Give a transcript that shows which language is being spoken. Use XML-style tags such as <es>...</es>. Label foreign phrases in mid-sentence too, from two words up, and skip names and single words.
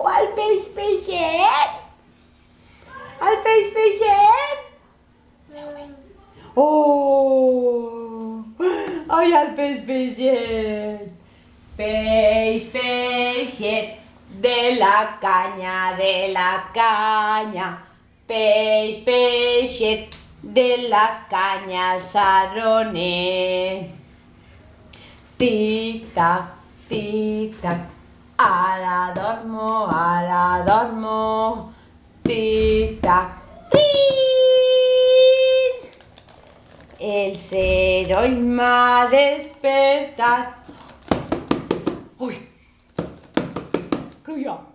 <ca>El peix peixet! Oh! Ai, el peix peixet! Peix peixet de la canya. Peix peixet de la canya al sarroner. Tic-tac, tic-tac, ara dormo. Tic-tac, rin! El ceroll m'ha despertat. Ui! Què hi ha?</ca>